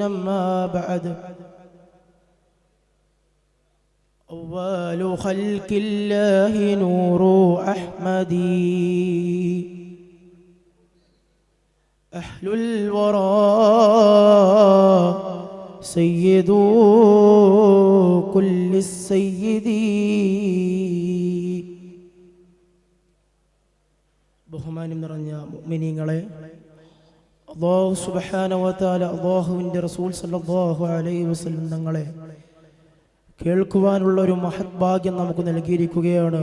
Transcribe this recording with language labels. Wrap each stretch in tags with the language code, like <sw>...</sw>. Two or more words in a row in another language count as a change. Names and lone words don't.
<ar>أما بعد، أول خلق الله نور أحمدي، أهل الورى سيد كل السيد.</ar> <ml>ബഹുമാനം നിറഞ്ഞ മുഅ്മിനീങ്ങളെ,</ml> <ar>الله سبحانه وتعالى</ar> <ml>അല്ലാഹുവിൻ്റെ റസൂൽ</ml> <ar>صلى الله عليه وسلم</ar> <ml>തങ്ങളെ കേൾക്കുവാനുള്ള ഒരു മഹത് ഭാഗ്യം നമുക്ക് നൽകിയിരിക്കുകയാണ്.</ml>